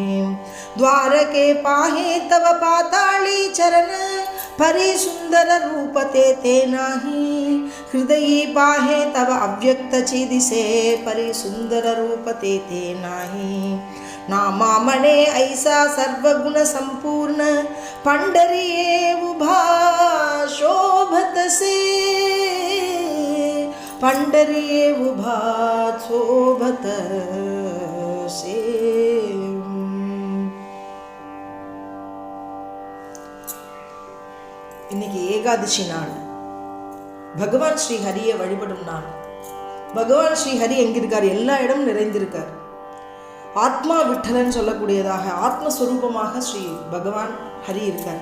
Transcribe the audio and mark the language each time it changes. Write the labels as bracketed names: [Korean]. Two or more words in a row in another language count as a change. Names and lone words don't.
[Marathi] द्वारके पाहे तव पाताळी चरण परी सुंदर रूप ते नाही हृदयी पाहे तव अव्यक्त दिसे परी सुंदर रूप ते नाही नामामणे ऐसा सर्वगुण संपूर्ण पंढरीये उभा शोभतसे पंढरीये उभा शोभतसे. [Tamil] இன்னைக்கு ஏகாதசி நாள், பகவான் ஸ்ரீ ஹரியை வழிபடும் நாள். பகவான் ஸ்ரீ ஹரி எங்கிருக்கார்? எல்லா இடமும் நிறைந்திருக்கார். ஆத்மா விட்டலன்னு சொல்லக்கூடியதாக ஆத்மஸ்வரூபமாக ஸ்ரீ பகவான் ஹரி இருக்கார்.